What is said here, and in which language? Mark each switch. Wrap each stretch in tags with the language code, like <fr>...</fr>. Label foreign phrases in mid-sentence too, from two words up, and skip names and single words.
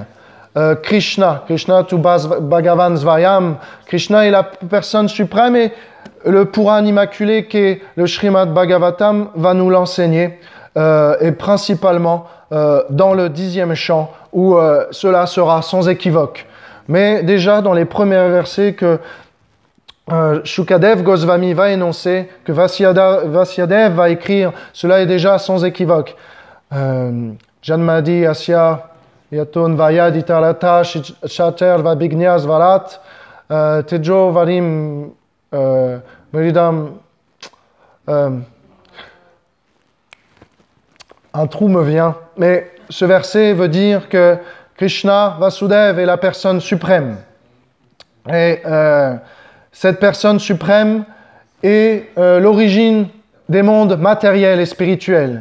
<sa>कृष्ण तु भगवान् स्वयम्,</sa> <fr>Krishna est la personne suprême et le Puran immaculé qui est le Srimad Bhagavatam va nous l'enseigner et principalement dans le 10e chant où cela sera sans équivoque. Mais déjà dans les premiers versets que Shukadev Goswami va énoncer, que Vasyadev va écrire, cela est déjà sans équivoque.</fr> <sa>जन्मादि अस्य यतोन् वयद् इतरत शतेर् वबिग्न्यस् वरत् तेजो वरिम् वेरिदम्.</sa> <fr>Un trou me vient, mais ce verset veut dire que Krishna Vasudev est la personne suprême. Et cette personne suprême est l'origine des mondes matériels et spirituels.</fr>